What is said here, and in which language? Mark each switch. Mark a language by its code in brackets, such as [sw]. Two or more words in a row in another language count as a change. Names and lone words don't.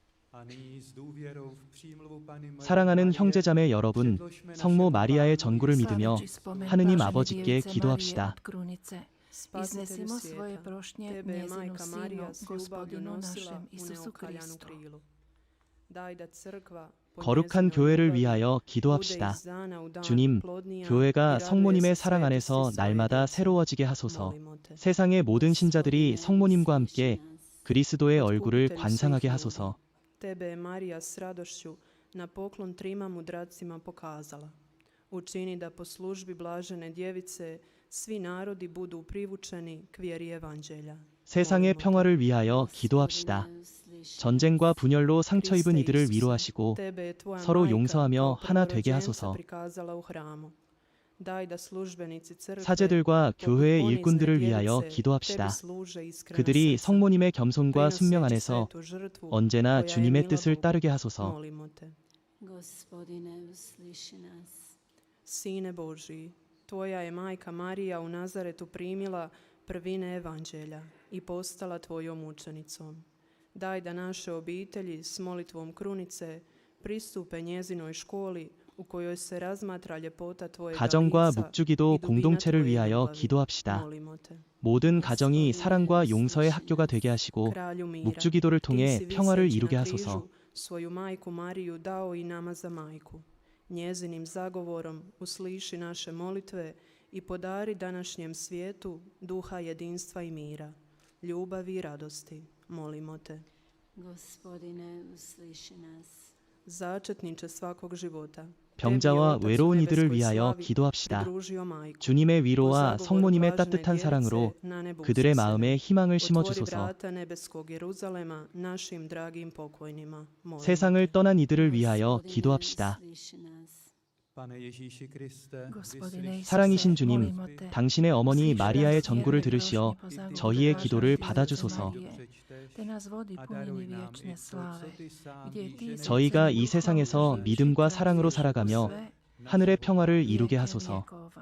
[ko] 사랑하는 형제자매 여러분, 성모 마리아의 전구를 믿으며 하느님 아버지께 기도합시다. [hr] Spasitelju svijeta, tebe je majka Marija s ljubavlju nosila u neokaljanu krilu. Daj da crkva po [ko] 거룩한 [hr] njezinoj [ko] 교회를 [hr] ljubavi [ko] 위하여 [hr] bude [ko] 기도합시다. [hr] iz dana u dan [ko] 주님, [hr] plodnija [ko] 교회가 [hr] i raduje [ko] 성모님의 [hr] se [ko] 사랑 안에서 [hr] svetosti svoje [ko] 날마다 [hr] djece. [ko] 새로워지게 하소서. [hr] Molimo te. [ko] 세상의 모든 신자들이 성모님과 함께 그리스도의 얼굴을 [hr] Otkupitelju [ko] 관상하게 [hr] svih [ko] 하소서. [hr] ljudi, tebe je Marija s radošću na poklon trima mudracima pokazala. Učini da po službi blažene djevice svi narodi budu privučeni k vjeri evanđelja. [ko] 세상의 [hr] Molimo te. [ko] 평화를 위하여 기도합시다. 전쟁과 분열로 상처 입은 이들을 위로하시고 [hr] Tebe je tvoja [ko] 서로 [hr] majka [ko] 용서하며 [hr] kao [ko] 하나 되게 [hr] prvorođenca [ko] 하소서. [hr] prikazala u hramu. Daj da službenici crkve [ko] 사제들과 [hr] poput [ko] 교회의 [hr] ponizne [ko] 일꾼들을 위하여 [hr] djevice [ko] 기도합시다. [hr] tebi služe iskrena [ko] 그들이 [hr] srca. [ko] 성모님의 겸손과 순명 [hr] Prinoseći [ko] 안에서 [hr] svetu žrtvu [ko] 언제나 [hr] koja je [ko] 주님의 [hr] mila [ko] 뜻을 [hr] Bogu. [ko] 따르게 하소서. [hr] Molimo te. Gospodine, usliši nas. Sine Božiji, tvoja je majka Marija u Nazaretu primila prvine evanđelja i postala tvojom učenicom. Daj da naše obitelji s molitvom krunice pristupe njezinoj školi u kojoj se razmatra ljepota tvojega [ko] 가정과 [hr] lica [ko] 묵주기도 [hr] i dubina [ko] 공동체를 [hr] tvoje [ko] 위하여 [hr] ljubavi. [ko] 기도합시다. [hr] Molimo te. [ko] 모든 가정이 사랑과 용서의 학교가 되게 하시고 [hr] Kralju mira, [ko] 묵주기도를 [hr] ti [ko] 통해 [hr] si [ko] 평화를 [hr] viseći [ko] 이루게 [hr] na [ko] 하소서. [hr] križu svoju majku Mariju dao i nama za majku. Njezinim zagovorom usliši naše molitve i podari današnjem svijetu duha jedinstva i mira, ljubavi i radosti. Molimo te. Gospodine, usliši nas. Začetniče svakog života. [ko] 병자와 [hr] tebi je [ko] 외로운 [hr] Otac u [ko] 이들을 [hr] nebeskoj [ko] 위하여 [hr] slavi [ko] 기도합시다. [hr] pridružio majku. [ko] 주님의 [hr] Po [ko] 위로와 [hr] zagovoru [ko] 성모님의 [hr] blažene [ko] 따뜻한 [hr] djece [ko] 사랑으로 [hr] na nebu [ko] 그들의 [hr] usisera. [ko] 마음에 희망을 [hr] Otvori [ko] 심어주소서. [hr] vrata nebeskog Jeruzalema našim dragim pokojnima. Molimo [ko] 세상을 [hr] te. [ko] 떠난 이들을 위하여 [hr] Gospodine, [ko] 기도합시다. [hr] usliši nas. Gospodine Isuse, [ko] 사랑이신 주님, [hr] molimo te. [ko] 당신의 어머니 [hr] Usliši [ko] 마리아의 [hr] nas [ko] 전구를 [hr] vjerne [ko] 들으시어 [hr] prošnje po zagovoru [ko] 저희의 [hr] blažene [ko] 기도를 [hr] djevice [ko] 받아주소서. [hr] Marije, te nas vodi punjeni vječne slave, gdje ti [ko] 저희가 이 [hr] duhom [ko] 세상에서 [hr] živiš [ko] 믿음과 [hr] i [ko] 사랑으로 [hr] tražiš [ko] 살아가며 [hr] u sve [ko] 하늘의 평화를 이루게 [hr] vijeke [ko] 하소서. [hr] vjekova.